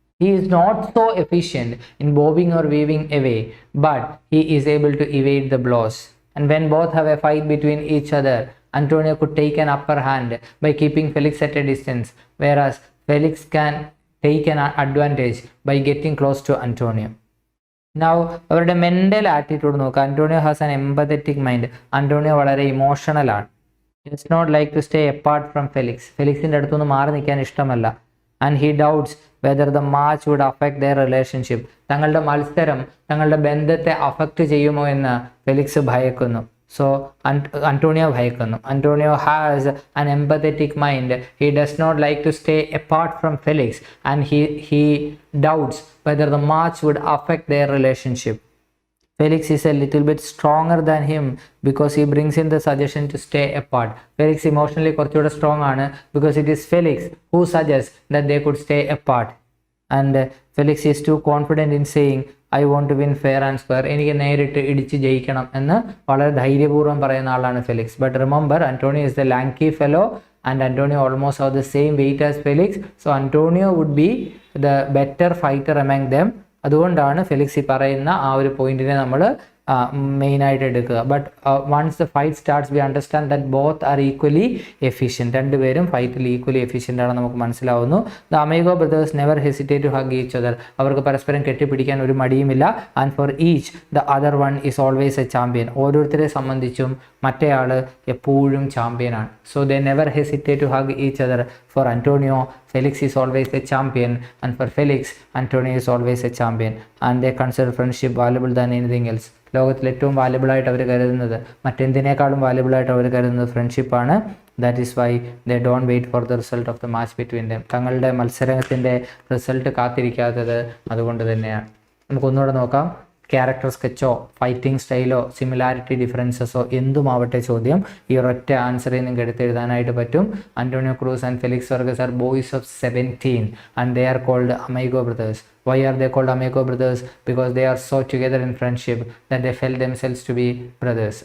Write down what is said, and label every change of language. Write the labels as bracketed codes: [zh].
[en] He is not so efficient in bobbing or weaving away, but he is able to evade the blows. And when both have a fight between each other, Antonio could take an upper hand by keeping Felix at a distance, whereas Felix can take an advantage by getting close to Antonio. [ml] Now, അവരുടെ mental attitude നോക്കുക. [en] Antonio has an empathetic mind. [ml] Antonio വളരെ emotional ആണ്. [en] He does not like to stay apart from Felix. [ml] ഫെലിക്സിൻ്റെ അടുത്തൊന്നും മാറി നിൽക്കാൻ ഇഷ്ടമല്ല. [en] And he doubts whether the match would affect their relationship. [ml] തങ്ങളുടെ മത്സരം തങ്ങളുടെ ബന്ധത്തെ അഫക്റ്റ് ചെയ്യുമോ എന്ന് Felix ഭയക്കുന്നു. [en] So Antonio ഭയക്കുന്നു. Antonio has an empathetic mind. He does not like to stay apart from Felix, and he doubts whether the match would affect their relationship. Felix is a little bit stronger than him because he brings in the suggestion to stay apart. Felix emotionally കുറച്ചുകൂടെ strong ആണ് because it is Felix who suggests that they could stay apart. And Felix is too confident in saying, I want to win fair and square. [ml] എനിക്ക് നേരിട്ട് ഇടിച്ച് ജയിക്കണം എന്ന് വളരെ ധൈര്യപൂർവ്വം പറയുന്ന ആളാണ് Felix. [en] But remember, Antonio is the lanky fellow and Antonio almost have the same weight as Felix. So Antonio would be the better fighter among them. [ml] അതുകൊണ്ടാണ് ഫെലിക്സ് ഈ പറയുന്ന ആ ഒരു പോയിന്റിനെ നമ്മൾ മെയിനായിട്ട് എടുക്കുക. [en] But once the fight starts we understand that both are equally efficient. [ml] രണ്ടുപേരും ഫൈറ്റിൽ ഈക്വലി എഫിഷ്യൻ്റ് ആണ് നമുക്ക് മനസ്സിലാവുന്നു. [en] The Amigo brothers never hesitate to hug each other. [ml] അവർക്ക് പരസ്പരം കെട്ടിപ്പിടിക്കാൻ ഒരു മടിയുമില്ല. [en] And for each the other one is always a champion. [ml] ഓരോരുത്തരെ സംബന്ധിച്ചും മറ്റേയാൾ എപ്പോഴും ചാമ്പ്യനാണ്. [en] So they never hesitate to hug each other. For Antonio, Felix is always a champion, and for Felix, Antonio is always a champion, and they consider friendship valuable than anything else. [ml] ലോകത്തിൽ ഏറ്റവും valuable ആയിട്ട് അവർ കരുതുന്നത്, മറ്റെന്തിനേക്കാളും valuable ആയിട്ട് അവർ കരുതുന്നത് ഫ്രണ്ട്ഷിപ്പാണ്. [en] That is why they don't wait for the result of the match between them. [ml] തങ്ങളുടെ മത്സരത്തിൻ്റെ result കാത്തിരിക്കാത്തത് അതുകൊണ്ട് തന്നെയാണ്. നമുക്കൊന്നുകൂടെ നോക്കാം. ക്യാരക്ടർ സ്കെച്ചോ ഫൈറ്റിംഗ് സ്റ്റൈലോ സിമിലാരിറ്റി ഡിഫറൻസസോ എന്തുമാവട്ടെ ചോദ്യം ഈ ഒരൊറ്റ ആൻസറിൽ നിങ്ങൾക്ക് എടുത്തെഴുതാനായിട്ട് പറ്റും. [en] Antonio Cruz and Felix Vargas are boys of 17 and they are called Amigo brothers. Why are they called Amigo brothers? Because they are so together in friendship that they felt themselves to be brothers.